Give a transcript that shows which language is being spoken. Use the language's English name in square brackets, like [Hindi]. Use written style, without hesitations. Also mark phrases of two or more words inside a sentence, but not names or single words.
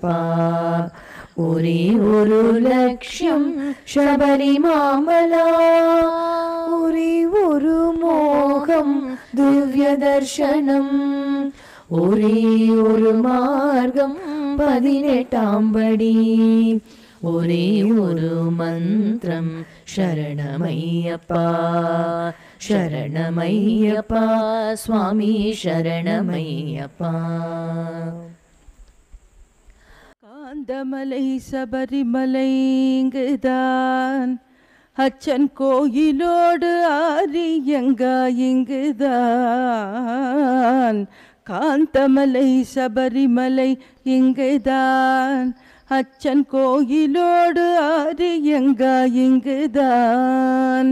[Malayalam] ഒരേ ഒരു ലക്ഷ്യം ശബരിമാമല, ഒരേ ഒരു മോഹം ദിവ്യദർശനം, ഒരേ ഒരു മാർഗം 18-ാം പടി, ഒരേ ഒരു മന്ത്രം ശരണമയ്യപ്പ ശരണമയ്യപ്പ സ്വാമി ശരണമയ്യപ്പ. [Tamil] காந்தமலை சபரிமலை இங்குதான், அச்சன் கோயிலோடு ஆரியங்கா இங்குதான். காந்தமலை சபரிமலை இங்குதான், அச்சன் கோயிலோடு ஆரியங்கா இங்குதான்.